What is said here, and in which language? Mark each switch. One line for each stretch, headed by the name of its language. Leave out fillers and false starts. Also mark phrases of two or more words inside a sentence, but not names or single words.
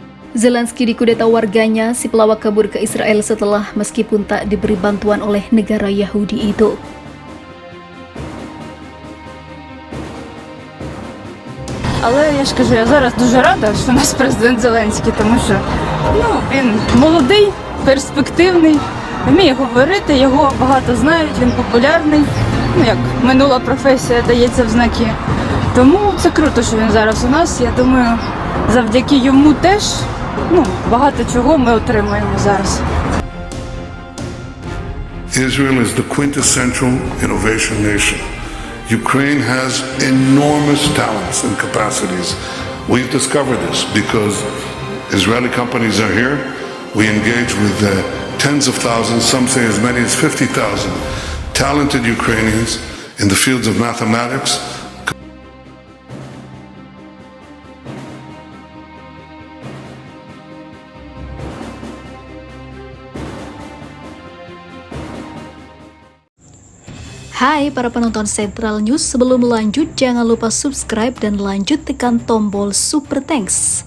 Indonesian: Zelensky dikudeta warganya, si pelawak kabur ke Israel setelah meskipun tak diberi bantuan oleh negara Yahudi itu.
Ukrainian: Але я ж кажу, я зараз дуже рада, що у нас президент Зеленський, тому що він молодий, перспективний, вміє говорити, його багато знають, він популярний. Як минула професія дається в знаки. Тому це круто, що він зараз у нас. Я думаю, завдяки йому теж багато чого ми отримаємо зараз.
English: Israel is the quintessential innovation nation. Ukraine has enormous talents and capacities. We've discovered this because Israeli companies are here. We engage with tens of thousands, some say as many as 50,000 talented Ukrainians in the fields of mathematics.
Indonesian: Hai para penonton Central News, sebelum lanjut jangan lupa subscribe dan lanjut tekan tombol Super Thanks.